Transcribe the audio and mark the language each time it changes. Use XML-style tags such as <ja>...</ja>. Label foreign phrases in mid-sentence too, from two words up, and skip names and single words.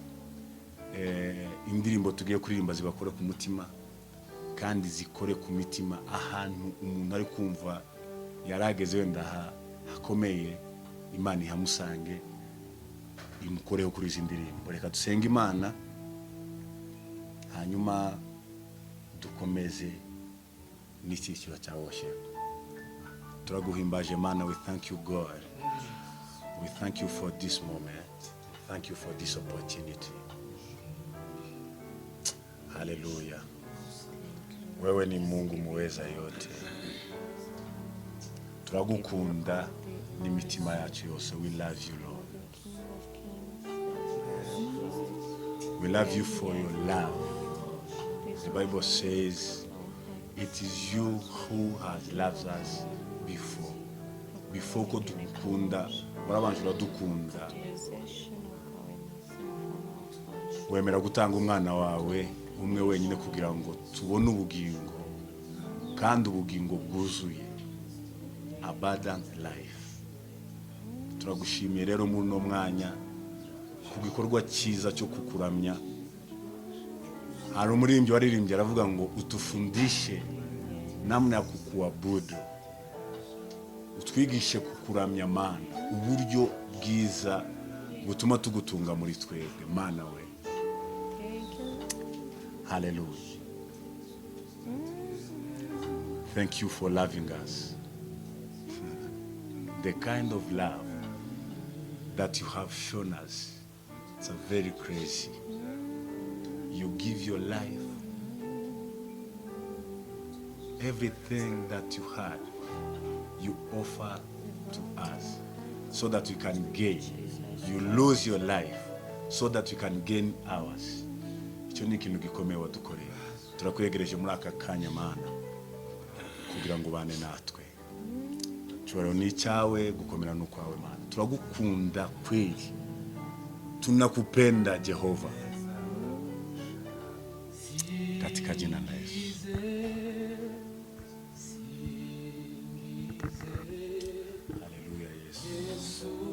<rw>Indirimbo tugiye kuririmba zibakore ku mutima kandi zikore ku mitima, ahantu umuntu ari kumva yarageze wenda hakomeye, Imana ihamusange imukoreho kuri izi ndirimbo. Reka dusenge Imana hanyuma dukomeze n'icyiciro cya worship. Turaguhimbaje Mana,</rw> <en>we thank you God, we thank you for this moment, thank you for this opportunity.</en> <sw>Hallelujah. Wewe ni Mungu muweza yote,</sw> <rw>turagukunda n'imitima yacu yose.</rw> <en>We love you Lord, we love you for your love. The Bible says it is you who has loved us before</en> <rw>ko dukunda, warabanje uradukunda, wemera gutanga umwana wawe umwe wenyine kugira ngo tubone ubugingo, kandi ubugingo bwuzuye,</rw> <en>abundant life.</en> <rw>Turagushimiye rero muri no mwanya ku gikorwa cyiza cyo kukuramya. Hari umuririmbyi waririmbye aravuga ngo</rw> <sw>utufundishe namna ya kukuabudu,</sw> <rw>utwigishe kukuramya Mana, uburyo bwiza butuma tugutunga muri twebwe Mana we.</rw> <en>Hallelujah. Thank you for loving us. The kind of love that you have shown us, it's a very crazy. You give your life, everything that you had, you offer to us so that we can gain. You lose your life so that we can gain ours.</en> <rw>Icyo ni ikintu gikomeye wadukoreye. Turakwegereje muri aka kanya Mana kugira ngo bane natwe. Cyoro ni cyawe, gukomera n'ukwawe Mana.</rw> <sw>Turagukunda kweli, tunakupenda Jehova. katika jina la Yesu. Haleluya Yesu.</sw>